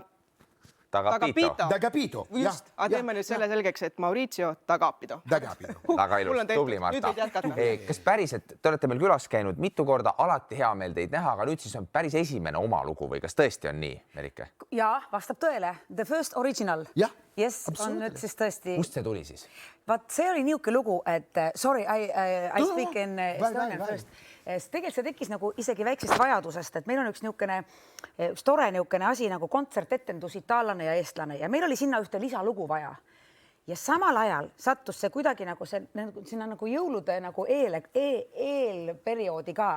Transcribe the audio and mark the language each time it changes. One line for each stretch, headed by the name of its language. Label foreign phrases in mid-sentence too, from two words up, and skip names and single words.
Estonian: Takapido. Takapido. Just, aga teeme nüüd selle selgeks, et Maurizio Takapido. Takapido. Väga ilus, tubli Marta. Kas päriselt, te olete meil külas käinud mitu korda, alati hea meel teid näha, aga nüüd siis on päris esimene oma lugu või kas tõesti on nii, Merike? Jaa, vastab tõele.
English: The first original.
Estonian: Jah, Yes, on nüüd siis tõesti. Kust see tuli siis? Vaat see oli niuke lugu, et
English: sorry, I speak in Estonian first.
Estonian: Tegelikult see tekkis nagu isegi väiksest vajadusest, et meil on üks tore niukene asi nagu kontsertetendus itaallane ja eestlane ja meil oli sinna ühte lisalugu vaja. Ja samal ajal sattus see kuidagi nagu sinna nagu jõulude nagu eelperioodi ka.